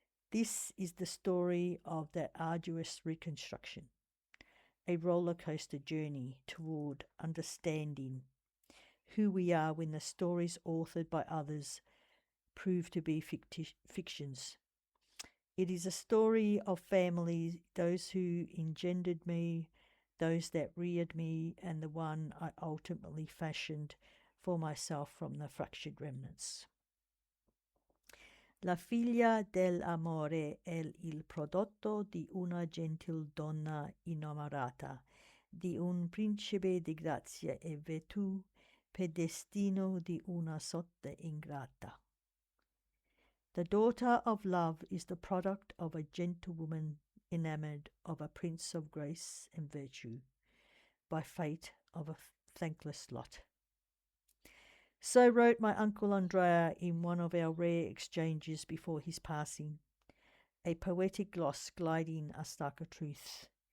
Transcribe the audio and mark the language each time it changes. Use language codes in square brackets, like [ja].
[en] This is the story of that arduous reconstruction, a roller coaster journey toward understanding who we are when the stories authored by others prove to be fictions. It is a story of family, those who engendered me, those that reared me, and the one I ultimately fashioned for myself from the fractured remnants. [it] La figlia dell'amore è il prodotto di una gentil donna innamorata, di un principe di grazia e virtù, per destino di una sotta ingrata. [en] The daughter of love is the product of a gentlewoman enamored of a prince of grace and virtue, by fate of a thankless lot. So wrote my uncle Andrea in one of our rare exchanges before his passing, a poetic gloss gliding a starker truth.